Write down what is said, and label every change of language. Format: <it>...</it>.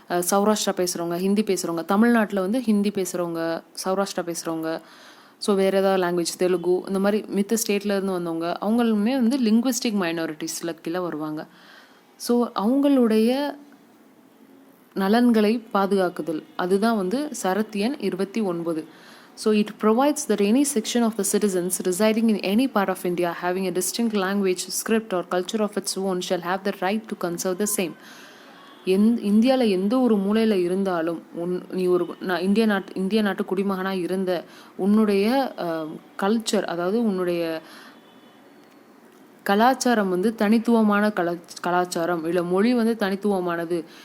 <ta>சௌராஷ்டிரா பேசுகிறவங்க, ஹிந்தி பேசுகிறவங்க, தமிழ்நாட்டில் வந்து ஹிந்தி பேசுகிறவங்க, சௌராஷ்டிரா பேசுகிறவங்க, ஸோ வேறு ஏதாவது லாங்குவேஜ், தெலுங்கு, இந்த மாதிரி மித்த ஸ்டேட்லேருந்து வந்தவங்க, அவங்களுமே வந்து லிங்குவிஸ்டிக் மைனாரிட்டிஸில் கீழே வருவாங்க. ஸோ அவங்களுடைய நலன்களை பாதுகாக்குதல், அதுதான் வந்து சரத் எண் 29.</ta> <en>So it provides that any section of the citizens residing in any part of India having a distinct language, script or culture of its own shall have the right to conserve the same.</en> <ta>இந்தியாவில் எந்த ஒரு மூலையில் இருந்தாலும் நீ ஒரு இந்திய நாட்டு குடிமகனாக இருந்த உன்னுடைய கல்ச்சர், அதாவது உன்னுடைய கலாச்சாரம் வந்து தனித்துவமான கலாச்சாரம், இல்லை மொழி வந்து தனித்துவமானது.</ta>